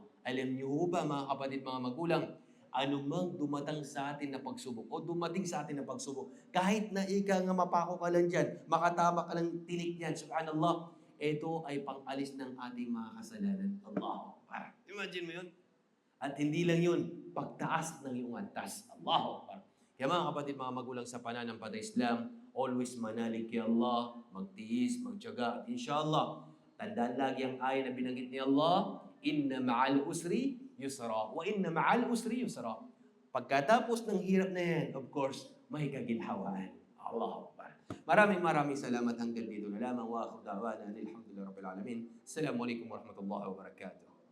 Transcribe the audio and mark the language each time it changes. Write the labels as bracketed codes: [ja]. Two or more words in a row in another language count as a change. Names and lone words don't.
[tl] Alam niyo ba, mga kapatid, mga magulang, anumang dumating sa atin na pagsubok, kahit na mapako ka lang dyan, makatama ka lang tinik yan, subhanallah, ito ay pang-alis ng ating mga kasalanan. Allah. Imagine mo yun? At hindi lang yun, pagtaas ng iyong antas. [ar] الله أكبر. [tl] Kaya mga kapatid, mga magulang sa pananampalatayang Islam, always manalig kay Allah, magtiis, magtiyaga, at inshallah, tandaan lagi ang aya na binanggit ni Allah, [ar] إن مع العسر يسرا وإن مع العسر يسرا, [tl] wa inna ma'al usri yusra. Pagkatapos ng hirap na yan, [en] of course, [tl] may kaginhawaan. [ar] الله أكبر. [tl] Maraming salamat hanggang dito na lamang. [ar] وآخر دعوانا الحمد لله رب العالمين السلام عليكم ورحمة الله وبركاته.